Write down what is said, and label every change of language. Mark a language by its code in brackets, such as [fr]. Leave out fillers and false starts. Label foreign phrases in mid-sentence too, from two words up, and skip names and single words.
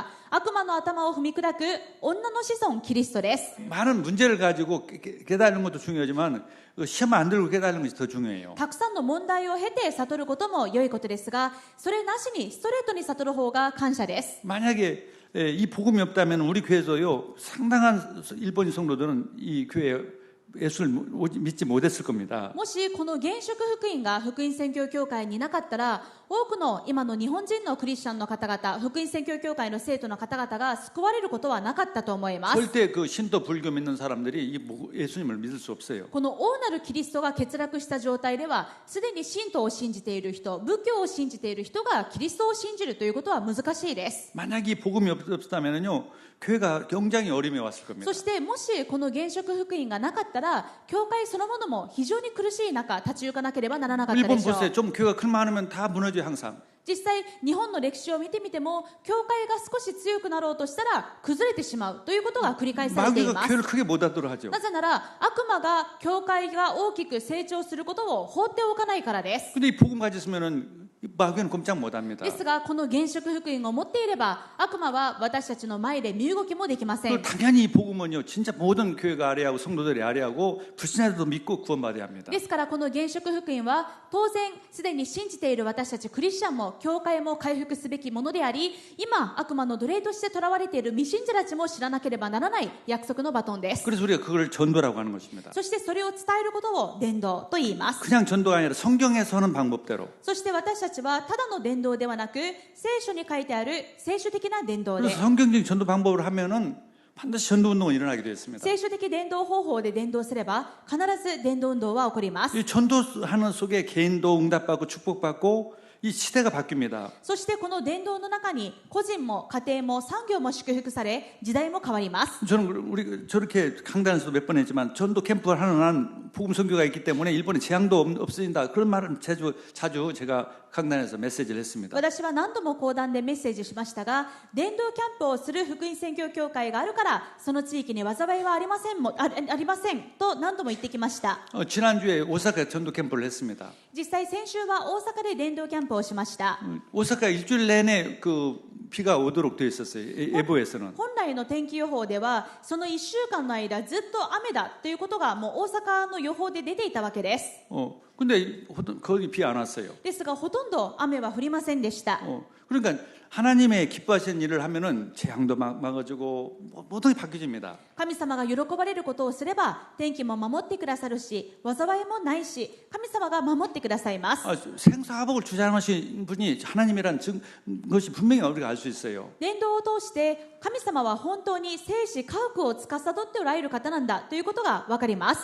[ja] 悪魔の頭を踏み砕く女の子孫キリストです。 [ko] 많은 문제를 가지고 깨달는 것도 중요하지만 시험 안 들고 깨달는 것이 더 중요해요. [ja] たくさんの問題を経て悟ることも良いことですが、それなしにストレートに悟る方が感謝です。 [ko] 만약에 이 복음이 없다면 우리 교회에서요 상당한 일본인 성도들은 이 교회 예수를 믿지 못했을 겁니다. [ja] もしこの現職福音が福音宣教協会になかったら、多くの今の日本人のクリスチャンの方々、福音宣教協会の生徒の方々が救われることはなかったと思います。 [ko] 절대 그 신도 불교 믿는 사람들이 이 예수님을 믿을 수 없어요. [ja] この大なるキリストが欠落した状態では、すでに神道を信じている人、仏教を信じている人がキリストを信じるということは難しいです。 [ko] 만약에 이 복음이 없었다면요 교회가 굉장히 어려움에 왔을 겁니다. [ja] そしてもしこの現職福音がなかったら、教会そのものも非常に苦しい中立ち行かなければならなかったで [ko] 일본 [ja] しょう。 [ko] 보세요. 좀 교회가 클만하면 다 무너져요 항상. [ja] 実際日本の歴史を見てみても、教会が少し強くなろうとしたら崩れてしまうということが繰り返されてい [ko] 마귀가 [ja] ます。 [ko] 교회를 크게 못하도록 하죠. [ja] なぜなら悪魔が教会が大きく成長することを放っておかないからです。 [ko] 근데 이 복음 가졌으면은 마귀는 꼼짝 못합니다. [ja] ですがこの現職福音を持っていれば、悪魔は私たちの前で身動きもできません。 [ko] 당연히 이 복음은요 진짜 모든 교회가 아뢰하고 성도들이 아뢰하고 불신자들도 믿고 구원받아야 합니다. [ja] ですからこの現職福音は当然すでに信じている私たちクリスチャンも教会も回復すべきものであり、今悪魔の奴隷として囚われている未信者たちも知らなければならない約束のバトンです。 [ko] 그래서 우리가 그걸 전도라고 하는 것입니다. [ja] そしてそれを伝えることを伝道と言います。 [ko] 그냥 전도가 아니라 성경에서 하는 방법대로. [ja] そして私たちはただの伝道ではなく、聖書に書いてある聖書的な伝道で、 [ko] 그래서 성경적인 전도 방법을 하면은 반드시 전도 운동은 일어나게 되어 있습니다. [ja] 聖書的伝道方法で伝道すれば必ず伝道運動は起こります。 [ko] 이 전도하는 속에 개인도 응답받고 축복받고 이 시대가 바뀝니다. [ja] そしてこの伝道の中に個人も家庭も産業も祝福され、時代も変わります。 [ko] 저는 우리 저렇게 강단에서도 몇 번 했지만 전도 캠프를 하는 한 복음 선교가 있기 때문에 일본에 재앙도 없어진다. 그런 말은 자주 제가 강단에서 메시지를 했습니다. [ja] 私は何度も講談でメッセージしましたが、伝道キャンプをする福音宣教協会があるから、その地域に災いはありませんと何度も言ってきました。 [ko] 지난주에 오사카 전도 캠프를 했습니다. [ja] 実際先週は大阪で伝道キャンプをしました。 [ko] 오사카 일주일 내내 비가 오도록 되어 있었어요. 예보에서는. [ja] 本来の天気予報ではその1週間の間ずっと雨だということがもう大阪の予報で出ていたわけです。 [ko] 근데 거기 비 안 왔어요. [ja] ですがほとんど雨は降りませんでした。 [ko] 그러니까 하나님의 기뻐하시는 일을 하면은 재앙도 막아주고 모든 게 바뀌어집니다. [ja] 神様が喜ばれることをすれば天気も守ってくださるし災いもないし神様が守ってくださいます。 [ko] 생사화복을 주장하신 분이 하나님이란 것이 분명히 우리가 알 수 있어요. [ja] 伝道を通して神様は本当に生死家屋を司っておられる方なんだということが分かります。